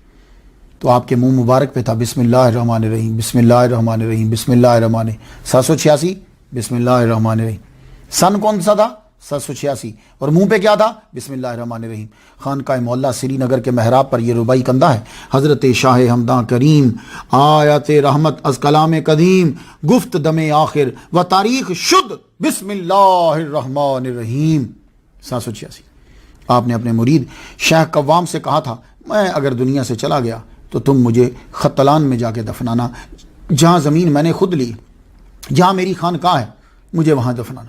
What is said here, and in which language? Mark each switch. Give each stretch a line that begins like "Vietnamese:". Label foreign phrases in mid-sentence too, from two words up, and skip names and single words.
Urdu: تو آپ کے منہ مبارک پہ تھا
Arabic: بسم اللہ الرحمن الرحیم, بسم اللہ الرحمن الرحیم, بسم اللہ الرحمن.
Urdu: 786
Arabic: بسم اللہ الرحمن الرحیم.
Urdu: سن کون سا تھا؟ 786. اور منہ پہ کیا تھا؟
Arabic: بسم اللہ الرحمن الرحیم.
Urdu: خانقاہ مولا سری نگر کے محراب پر یہ ربائی کندہ ہے.
Persian: حضرت شاہ ہمداں کریم, آیات رحمت از کلام قدیم, گفت دم آخر و تاریخ شد,
Arabic: بسم اللہ الرحمن الرحیم. 786.
Urdu: آپ نے اپنے مرید شیخ قوام سے کہا تھا, میں اگر دنیا سے چلا گیا تو تم مجھے ختلان میں جا کے دفنانا, جہاں زمین میں نے خود لی, جہاں میری خانقاہ ہے, مجھے وہاں دفنانا.